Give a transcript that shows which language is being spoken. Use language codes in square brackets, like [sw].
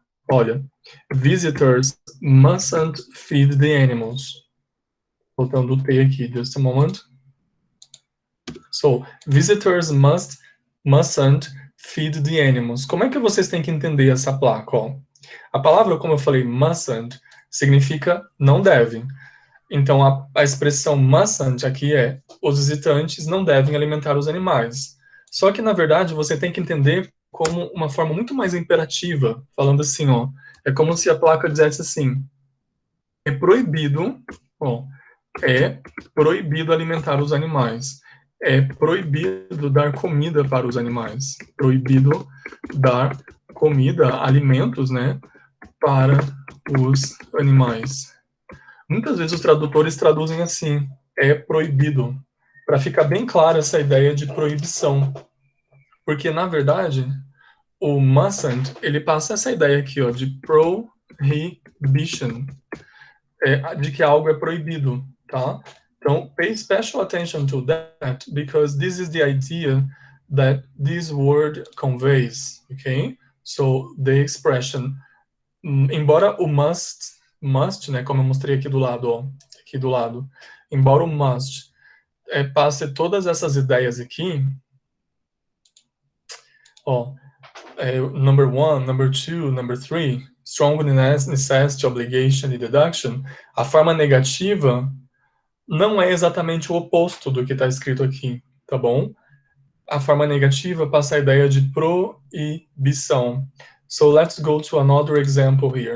[en] Olha, visitors mustn't feed the animals. [pt] Voltando o T aqui, [en] just a moment. So, visitors mustn't feed the animals. [pt] Como é que vocês têm que entender essa placa? Ó? A palavra, como eu falei, mustn't, significa não deve. Então, a expressão mustn't aqui é os visitantes não devem alimentar os animais. Só que, na verdade, você tem que entender como uma forma muito mais imperativa, falando assim, ó, é como se a placa dissesse assim, é proibido, ó, é proibido alimentar os animais. É proibido dar comida para os animais. Proibido dar comida, alimentos, né, para os animais. Muitas vezes os tradutores traduzem assim, é proibido, para ficar bem clara essa ideia de proibição. Porque, na verdade, o mustn't, ele passa essa ideia aqui, ó, de prohibition, de que algo é proibido, tá? [en] Então, pay special attention to that, because this is the idea that this word conveys, okay? So, the expression, [pt] embora o must, né, como eu mostrei aqui do lado, ó, embora o must passe todas essas ideias aqui, ó, [en] number one, number two, number three, strong necessity, obligation [pt] e deduction, a forma negativa não é exatamente o oposto do que está escrito aqui, tá bom? A forma negativa passa a ideia de proibição. [en] So let's go to another example here.